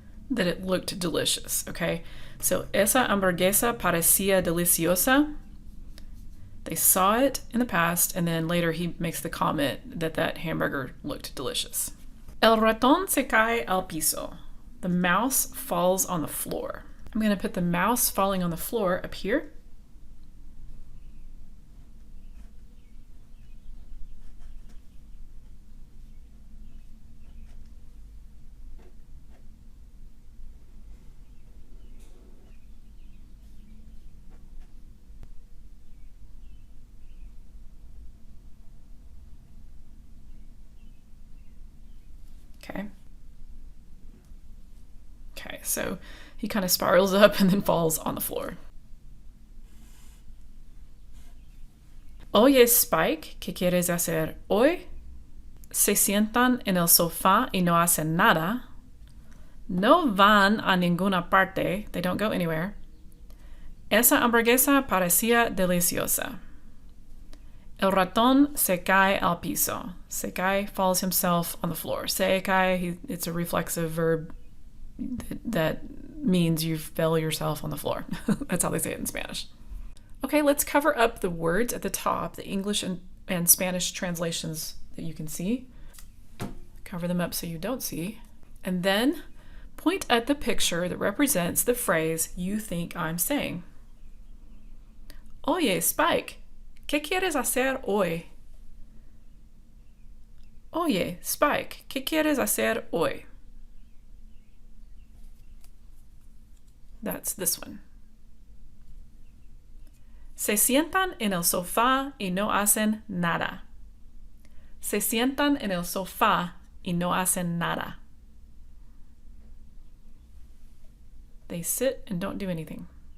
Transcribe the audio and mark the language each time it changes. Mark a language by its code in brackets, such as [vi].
[en] that it looked delicious, okay? [es] So, esa hamburguesa parecía deliciosa. [en] They saw it in the past, and then later he makes the comment that that hamburger looked delicious. [es] El ratón se cae al piso. [en] The mouse falls on the floor. I'm going to put the mouse falling on the floor up here. Okay, so he kind of spirals up and then falls on the floor. [es] Oye, Spike, ¿qué quieres hacer hoy? Se sientan en el sofá y no hacen nada. No van a ninguna parte. [en] They don't go anywhere. [es] Esa hamburguesa parecía deliciosa. El ratón se cae al piso. Se cae [en] falls himself on the floor. Se cae, it's a reflexive verb that means you fell yourself on the floor. That's how they say it in Spanish. Okay, let's cover up the words at the top, the English and Spanish translations that you can see. Cover them up so you don't see. And then point at the picture that represents the phrase you think I'm saying. [es] Oye, Spike, ¿qué quieres hacer hoy? Oye, Spike, ¿qué quieres hacer hoy? [en] That's this one. [es] Se sientan en el sofá y no hacen nada. Se sientan en el sofá y no hacen nada. [en] They sit and don't do anything.